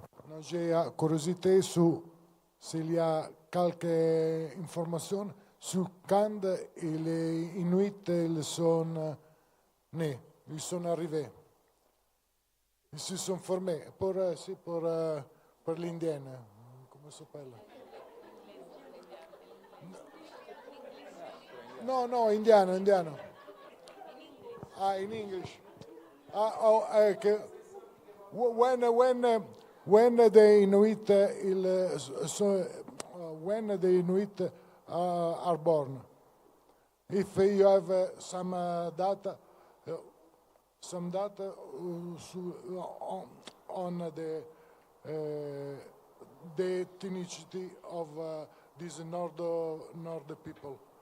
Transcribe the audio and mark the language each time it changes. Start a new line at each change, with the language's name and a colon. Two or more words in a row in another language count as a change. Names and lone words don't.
French: Non j'ai curiosité sur s'il y a quelques informations sur quand les Inuits ils sont nés, ils sont arrivés. Ils se sont formés pour l'indienne. Comment ça s'appelle?
Italian: No, indiano.
English: Ah, in English. When the Inuit are born, if you have some data on the ethnicity of these Nord people.